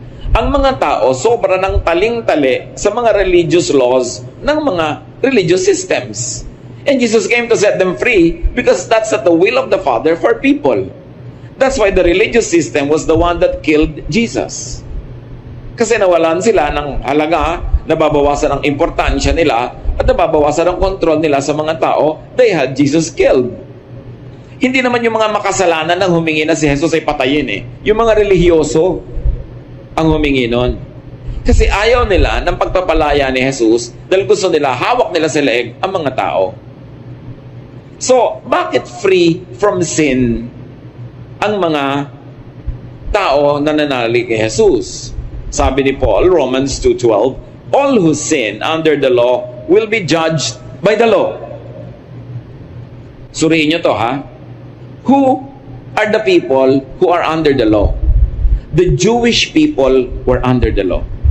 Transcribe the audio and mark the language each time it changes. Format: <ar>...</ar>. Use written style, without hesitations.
<tl>Ang mga tao sobra ng taling-tali sa mga religious laws ng mga religious systems.</tl> <en>And Jesus came to set them free because that's at the will of the Father for people. That's why the religious system was the one that killed Jesus.</en> <tl>Kasi nawalan sila ng halaga, nababawasan ang importansya nila, at nababawasan ang kontrol nila sa mga tao,</tl> <en>they had Jesus killed.</en> <tl>Hindi naman yung mga makasalanan nang humingi na si Jesus ay patayin eh. Yung mga relihiyoso ang humingi nun. Kasi ayaw nila ng pagpapalaya ni Jesus dahil gusto nila, hawak nila sa leeg ang mga tao. So, bakit free from sin ang mga tao na nananalig kay Jesus? Sabi ni Paul,</tl> <en>Romans 2:12, all who sin under the law will be judged by the law.</en> <tl>Suriin nyo to, ha?</tl> <en>Who are the people who are under the law? The Jewish people were under the law.</en>